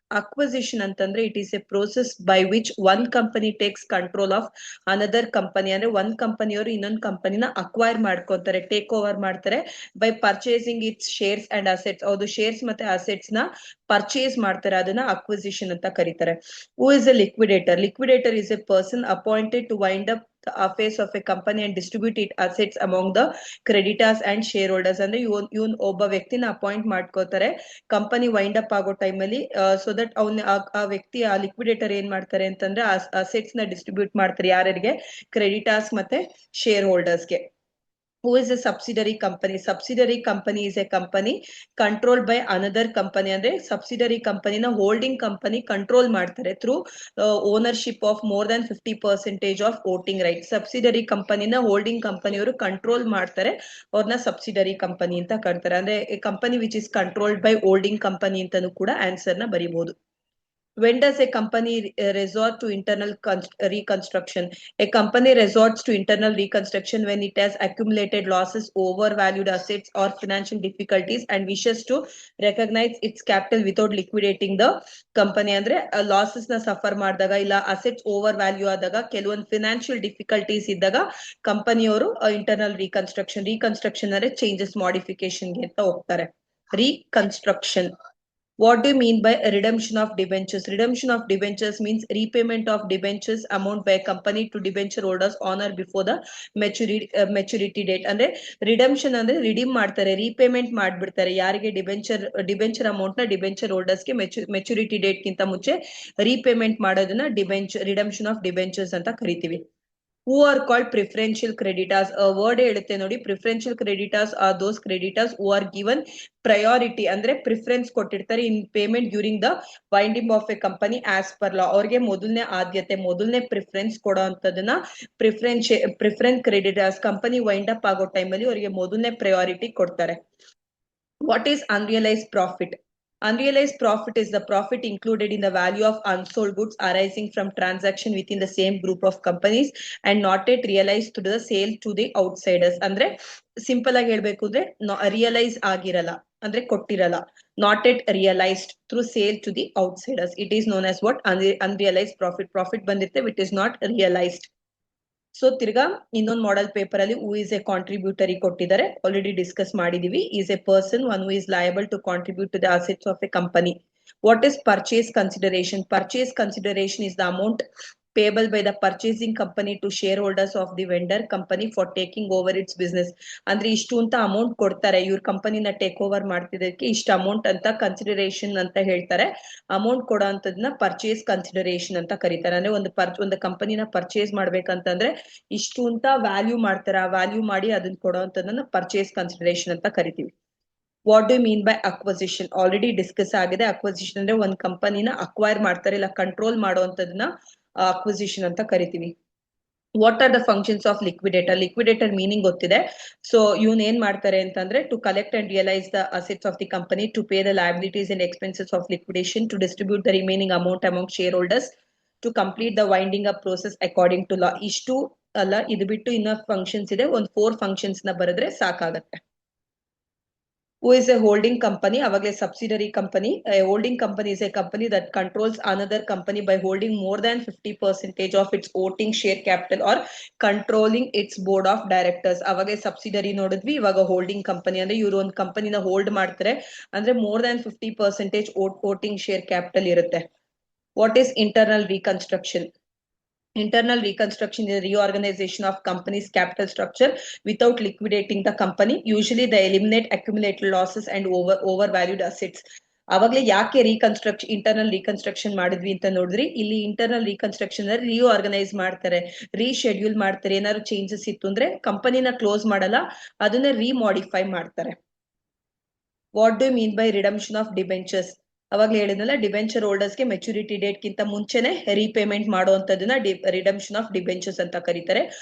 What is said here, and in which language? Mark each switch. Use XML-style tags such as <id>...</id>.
<en>acquisition</en> <kn>ಅಂತಂದ್ರೆ</kn> <en>It is a process by which one company takes control of another company.</en> <kn>ಅಂದ್ರೆ ಒಂದ್ ಕಂಪನಿಯವರು ಇನ್ನೊಂದು ಕಂಪನಿನ ಅಕ್ವೈರ್ ಮಾಡ್ಕೊತಾರೆ, ಟೇಕ್ ಓವರ್ ಮಾಡ್ತಾರೆ</kn> <en>By purchasing its shares and assets.</en> <kn>ಹೌದು, ಶೇರ್ಸ್ ಮತ್ತೆ ಅಸೆಟ್ಸ್ ನ ಪರ್ಚೇಸ್ ಮಾಡ್ತಾರೆ, ಅದನ್ನ ಅಕ್ವಿಸಿಷನ್ ಅಂತ ಕರೀತಾರೆ.</kn> <en>Who is a liquidator? Liquidator is a person appointed to wind up the affairs of a company and distribute its assets among the creditors and shareholders.</en> <kn>ಅಂದ್ರೆ ಇವನ್ ಒಬ್ಬ ವ್ಯಕ್ತಿನ ಅಪಾಯಿಂಟ್ ಮಾಡ್ಕೋತಾರೆ ಕಂಪನಿ ವೈಂಡ್ ಅಪ್ ಆಗೋ time ಅಲ್ಲಿ,</kn> <en>so that</en> <kn>ಆ ವ್ಯಕ್ತಿ, ಆ liquidator ಏನ್ ಮಾಡ್ತಾರೆ ಅಂತಂದ್ರೆ ಅಸೆಟ್ಸ್ ನ ಡಿಸ್ಟ್ರಿಬ್ಯೂಟ್ ಮಾಡ್ತಾರೆ ಯಾರಿಗೆ? ಕ್ರೆಡಿಟರ್ಸ್ ಮತ್ತೆ share ಹೋಲ್ಡರ್ಸ್ಗೆ.</kn> <en>Who is a subsidiary company? Subsidiary company is a company controlled by another company.</en> <kn>ಅಂದ್ರೆ ಸಬ್ಸಿಡರಿ ಕಂಪನಿನ ಹೋಲ್ಡಿಂಗ್ ಕಂಪನಿ ಕಂಟ್ರೋಲ್ ಮಾಡ್ತಾರೆ</kn> <en>Through ownership of more than 50% of voting right.</en> <kn>Subsidiary ಕಂಪನಿನ holding ಕಂಪನಿಯವರು control ಮಾಡ್ತಾರೆ, ಅವ್ರನ್ನ subsidiary company ಅಂತ ಕರೀತಾರೆ. ಅಂದ್ರೆ</kn> <en>company which is controlled by holding company</en> <kn>ಅಂತಾನು ಕೂಡ ಆನ್ಸರ್ ನ ಬರೀಬಹುದು.</kn> <en>When does a company resort to internal reconstruction? A company resorts to internal reconstruction when it has accumulated losses, overvalued assets, or financial difficulties and wishes to recognize its capital without liquidating the company.</en> <kn>ಅಂದ್ರೆ losses ನ suffer ಮಾಡಿದಾಗ, ಇಲ್ಲ assets over value ಆದಾಗ, ಕೆಲವೊಂದು financial difficulties ಇದ್ದಾಗ ಕಂಪನಿಯವರು internal reconstruction ಅಂದ್ರೆ changes modification ಗೆ ಅಂತ ಹೋಗ್ತಾರೆ.</kn> <en>Reconstruction. What do you mean by redemption of debentures? Redemption of debentures means repayment of debentures amount by a company to debenture holders on or before the maturity date.</en> <kn>ಅಂದ್ರೆ redemption ಅಂದ್ರೆ redeem ಮಾಡ್ತಾರೆ, repayment ಮಾಡ್ಬಿಡ್ತಾರೆ ಯಾರಿಗೆ? Debenture amount ನ debenture ಹೋಲ್ಡರ್ಸ್ಗೆ maturity date ಗಿಂತ ಮುಂಚೆ repayment ಮಾಡೋದನ್ನ redemption of debentures ಅಂತ ಕರಿತೀವಿ.</kn> <en>Who are called preferential creditors? A word</en> <kn>ಹೇಳುತ್ತೆ ನೋಡಿ,</kn> <en>preferential creditors are those creditors who are given priority.</en> <kn>ಅಂದ್ರೆ ಪ್ರಿಫರೆನ್ಸ್ ಕೊಟ್ಟಿರ್ತಾರೆ</kn> <en>In payment during the winding of a company as per law.</en> <kn>ಅವ್ರಿಗೆ ಮೊದಲನೇ ಆದ್ಯತೆ, ಮೊದಲನೇ ಪ್ರಿಫರೆನ್ಸ್ ಕೊಡೋ ಅಂತದನ್ನ preference creditors. Company wind up ಆಗೋ ಟೈಮಲ್ಲಿ ಅವರಿಗೆ ಮೊದಲನೇ ಪ್ರಯಾರಿಟಿ ಕೊಡ್ತಾರೆ.</kn> <en>What is unrealised profit? Unrealized profit is the profit included in the value of unsold goods arising from transaction within the same group of companies and not yet realized through the sale to the outsiders.</en> <kn>ಅಂದ್ರೆ simple ಆಗಿ ಹೇಳ್ಬೇಕು ಅಂದ್ರೆ realise ಆಗಿರಲ್ಲ, ಅಂದ್ರೆ ಕೊಟ್ಟಿರಲ್ಲ.</kn> <en>Not yet realised through sale to the outsiders. It is known as what? Unrealised profit.</en> <kn>Profit ಬಂದಿರುತ್ತೆ,</kn> <en>Which is not realised.</en> <kn>So ತಿರ್ಗಾ ಇನ್ನೊಂದು model paper ಅಲ್ಲಿ</kn> <en>who is a contributory</en> <kn>ಕೊಟ್ಟಿದ್ದಾರೆ, ಆಲ್ರೆಡಿ ಡಿಸ್ಕಸ್ ಮಾಡಿದೀವಿ.</kn> <en>Is a person one who is liable to contribute to the assets of a company. What is purchase consideration? Purchase consideration is the amount payable by the purchasing company to shareholders of the vendor company for taking over its business.</en> <kn>ಅಂದ್ರೆ ಇಷ್ಟು ಅಂತ amount ಕೊಡ್ತಾರೆ, ಇವ್ರ ಕಂಪನಿನ take over ಮಾಡ್ತಿದ್ದಕ್ಕೆ ಇಷ್ಟು amount ಅಂತ consideration ಅಂತ ಹೇಳ್ತಾರೆ. ಅಮೌಂಟ್ ಕೊಡೋ ಅಂತದನ್ನ ಪರ್ಚೇಸ್ ಕನ್ಸಿಡರೇಷನ್ ಅಂತ ಕರೀತಾರೆ. ಅಂದ್ರೆ ಒಂದು ಕಂಪನಿನ ಪರ್ಚೇಸ್ ಮಾಡ್ಬೇಕಂತಂದ್ರೆ ಇಷ್ಟು ಅಂತ ವ್ಯಾಲ್ಯೂ ಮಾಡ್ತಾರೆ, ಆ ವ್ಯಾಲ್ಯೂ ಮಾಡಿ ಅದನ್ನ ಕೊಡೋ ಅಂತದನ್ನ ಪರ್ಚೇಸ್ ಕನ್ಸಿಡರೇಷನ್ ಅಂತ ಕರಿತೀವಿ.</kn> <en>What do mean by acquisition?</en> <kn>Already discuss ಆಗಿದೆ. ಅಕ್ವಸಿಷನ್ ಅಂದ್ರೆ ಒಂದ್ ಕಂಪನಿನ ಅಕ್ವೈರ್ ಮಾಡ್ತಾರೆ, ಇಲ್ಲ ಕಂಟ್ರೋಲ್ ಮಾಡುವಂತದನ್ನ ಅಕ್ವಸಿಷನ್ ಅಂತ ಕರಿತೀವಿ.</kn> <en>What are the functions of liquidator?</en> <kn>Liquidator meaning ಗೊತ್ತಿದೆ. ಸೊ ಇವನ್ ಏನ್ ಮಾಡ್ತಾರೆ ಅಂತಂದ್ರೆ</kn> <en>To collect and realise the assets of the company, to pay the liabilities and expenses of liquidation, to distribute the remaining amount among shareholders, to complete the winding up process according to law.</en> <kn>ಇಷ್ಟು ಅಲ್ಲ, ಇದು ಬಿಟ್ಟು ಇನ್ನೂ functions ಇದೆ, ಒಂದು 4 functions ನ ಬರೆದ್ರೆ ಸಾಕಾಗತ್ತೆ.</kn> <en>Who is a holding company?</en> <kn>ಅವಾಗಲೇ subsidiary company.</kn> <en>Holding company is a company that controls another company by holding more than 50% of its voting share capital or controlling its board of directors.</en> <kn>ಅವಾಗಲೇ subsidiary ನೋಡಿದ್ವಿ, ಇವಾಗ holding company ಅಂದ್ರೆ ಇವರು ಒಂದು ಕಂಪನಿನ hold ಮಾಡ್ತಾರೆ, ಅಂದ್ರೆ</kn> <en>more than 50% voting share capital</en> <kn>ಇರುತ್ತೆ.</kn> <en>What is internal reconstruction? Internal reconstruction is a reorganization of company's capital structure without liquidating the company. Usually they eliminate accumulated losses and overvalued assets.</en> <kn>ಅವಾಗಲೇ ಯಾಕೆ internal reconstruction ಮಾಡಿದ್ವಿ ಅಂತ ನೋಡಿದ್ರಿ. ಇಲ್ಲಿ internal reconstruction ಅಲ್ಲಿ reorganise ಮಾಡ್ತಾರೆ, reschedule ಮಾಡ್ತಾರೆ. ಏನಾದ್ರು ಚೇಂಜಸ್ ಇತ್ತು ಅಂದ್ರೆ ಕಂಪನಿನ ಕ್ಲೋಸ್ ಮಾಡಲ್ಲ, ಅದನ್ನ ರಿಮಾಡಿಫೈ ಮಾಡ್ತಾರೆ.</kn> <en>What do mean by redemption of debentures?</en> <kn>ಅವಾಗ್ಲೇ ಹೇಳಿದ್ನಲ್ಲ, ಡಿಬೆಂಚರ್ ಹೋಲ್ಡರ್ಸ್ಗೆ ಮೆಚುರಿಟಿ ಡೇಟ್ ಗಿಂತ ಮುಂಚೆನೆ ರೀಪೇಮೆಂಟ್ ಮಾಡುವಂತದನ್ನ ರಿಡಮ್ಷನ್ ಆಫ್ ಡಿಬೆಂಚರ್ಸ್ ಅಂತ ಕರೀತಾರೆ.</kn>